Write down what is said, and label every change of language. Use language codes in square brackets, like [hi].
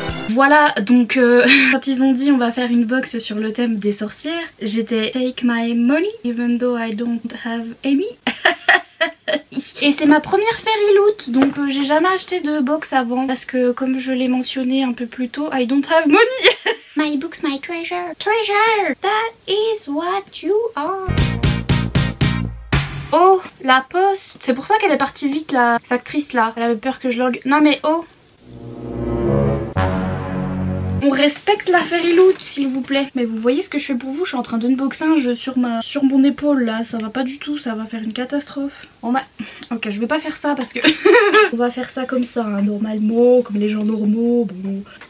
[fr] Voilà donc quand ils ont dit on va faire une box sur le thème des sorcières, j'étais [en] take my money even though I don't have any. [fr] Et c'est ma première fairy loot donc j'ai jamais acheté de box avant parce que comme je l'ai mentionné un peu plus tôt, [en] I don't have money. My book's my treasure. Treasure, that is what you are. [fr] Oh, la poste. C'est pour ça qu'elle est partie vite la factrice là. Elle avait peur que je l'orgue. Non mais oh. On respecte la fairy loot s'il vous plaît. Mais vous voyez ce que je fais pour vous, je suis en train d'unboxer un jeu sur mon épaule là. Ça va pas du tout, ça va faire une catastrophe. Ok je vais pas faire ça parce que on va faire ça comme ça hein, normalement, comme les gens normaux. Bon.